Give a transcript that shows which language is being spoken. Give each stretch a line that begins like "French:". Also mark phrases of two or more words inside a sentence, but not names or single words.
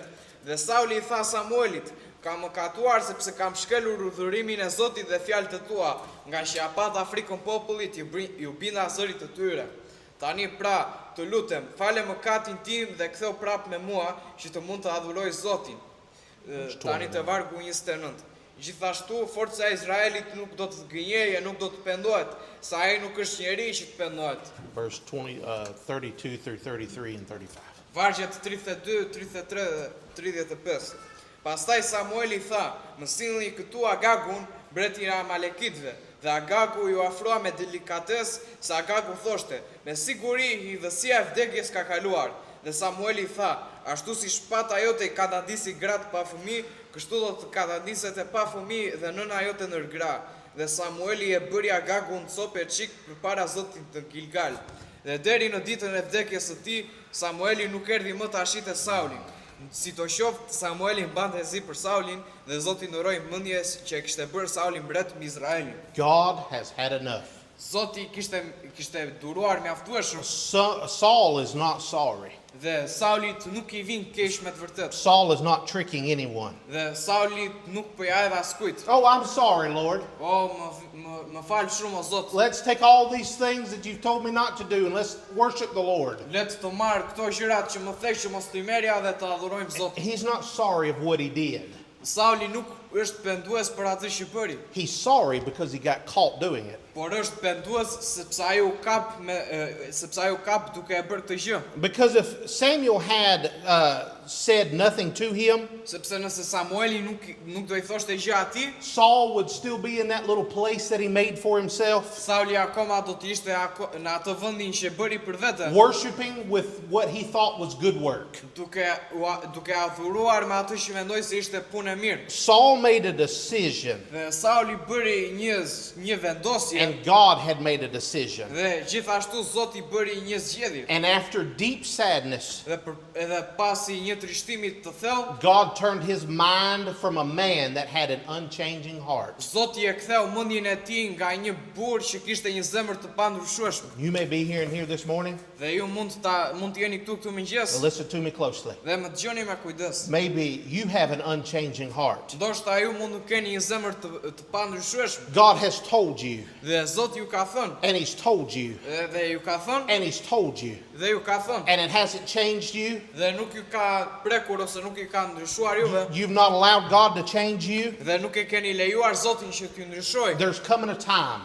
Albanian: Dhe Sauli i tha Samuelit, kam mëkatuar sepse kam shkelur urdhërimin e Zotit dhe fjalët e tua, nga që apata frikën popullit ju binda zërit të tyre. Tani pra, të lutem, fale mëkatin tim dhe ktheu prap me mua, që të mund të adhuroj Zotin. Tani të vargu 29. Gjithashtu, forca e Izraelit nuk do të gënjejë, nuk do të pendohet, sa ai nuk është njeri që të pendohet.
English: Verse 32 through 33 and 35.
Albanian: Vargjet 32, 33 dhe 35. Pastaj Samueli tha, më sillni këtu Agagun, mbretin e Amalekitëve. Dhe Agagu ju afroa me delikates, se Agagu thoshte, me siguri hidhësia e vdekjes ka kaluar. Dhe Samueli tha, ashtu si shpata jote I katandisi gratë pa fëmijë, kështu do të katandiset e pa fëmijë dhe nëna jote ndër gra. Dhe Samueli e bëri Agagun copë e çik përpara Zotit të Gilgal. Dhe deri në ditën e vdekjes së tij, Samueli nuk erdhi më ta shite Saulin. Si të qoftë, Samueli mbante zi për Saulin dhe Zoti ndoroi mendjes që kishte bërë Saulin mbret mbi Izraelin.
English: God has had enough.
Albanian: Zoti kishte duruar mjaftueshëm
English: Saul is not sorry.
Albanian: dhe Saulit nuk I vin keq me të vërtetë.
English: Saul is not tricking anyone.
Albanian: Dhe Sauli nuk po ja edhe askujt.
English: Oh, I'm sorry, Lord.
Albanian: O, më fal shumë o Zot.
English: Let's take all these things that you've told me not to do and let's worship the Lord.
Albanian: Le të marr këto gjërat që më the që mos t'i merja dhe të adhurojmë Zotin.
English: He's not sorry of what he did.
Albanian: Sauli nuk është pendues për atë që bëri,
English: He's sorry because he got caught doing it.
Albanian: por është pendues sepse ai u kap duke e bërë këtë gjë.
English: Because if Samuel had said nothing to him,
Albanian: Sepse nëse Samueli nuk do I thoshte gjë atij,
English: Saul would still be in that little place that he made for himself,
Albanian: Sauli akoma do të ishte në atë vendin që bëri për vete,
English: worshiping with what he thought was good work.
Albanian: duke adhuruar me atë që mendoi se ishte punë e mirë.
English: Saul made a decision,
Albanian: Dhe Sauli bëri një vendosje
English: and God had made a decision.
Albanian: dhe gjithashtu Zoti bëri një zgjedhje.
English: And after deep sadness,
Albanian: Dhe edhe pasi një trishtimi të thellë,
English: God turned his mind from a man that had an unchanging heart.
Albanian: Zoti e ktheu mendjen e tij nga një burr që kishte një zemër të pandryshueshme.
English: You may be here and here this morning.
Albanian: Dhe ju mund të jeni këtu mëngjes
English: But listen to me closely.
Albanian: dhe më dëgjoni me kujdes.
English: Maybe you have an unchanging heart.
Albanian: Ndoshta ju mund të keni një zemër të pandryshueshme
English: God has told you,
Albanian: dhe Zoti ju ka thënë,
English: and he's told you,
Albanian: dhe ju ka thënë,
English: and he's told you,
Albanian: dhe ju ka thënë,
English: and it hasn't changed you.
Albanian: dhe nuk ju ka prekur ose nuk I ka ndryshuar juve,
English: You've not allowed God to change you.
Albanian: dhe nuk e keni lejuar Zotin që t'ju ndryshojë.
English: There's coming a time